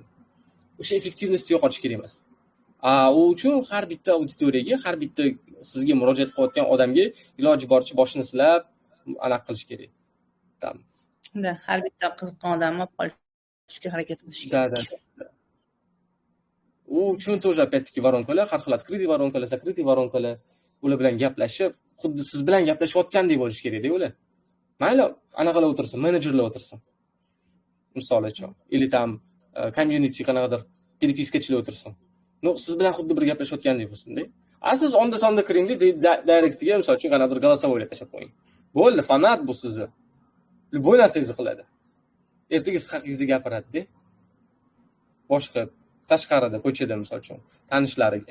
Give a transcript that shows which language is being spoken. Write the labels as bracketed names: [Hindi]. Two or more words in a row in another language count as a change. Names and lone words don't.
[Uzbek] O'sha effektivnost yo'qotish kerak emas. U uchun har bitta auditoriyaga, har bitta sizga murojaat qilayotgan odamga iloji boricha boshini silab, anaqa qilish kerak. Har bitta qiziqqan odamni qolishga harakat qilish kerak. U uchun [Russian] тоже опять-таки воронкаlar, [Uzbek] har xil [Russian] открытый воронкаlar, закрытый воронкаlar, [Uzbek] ular bilan gaplashib, xuddi siz bilan gaplashayotgandek bo'lish kerak-da ular. Mayli, anaqalar o'tirsin, menejerlar o'tirsin. Misol uchun, [Russian] или там [Uzbek] community qanaqadir перепискаchilar o'tirsin. Siz bilan xuddi bir gaplashayotgandek bo'lsin-da. Siz onda-sonda kiringda, directga misol uchun qanaqadir голосовой tashlab qo'ying. Bo'ldi, fanat bu sizni. Любой narsangizni qiladi. Ertaga siz haqingizda gapiradi-da. Boshqa tashqarida, ko'chada misol uchun tanishlariga.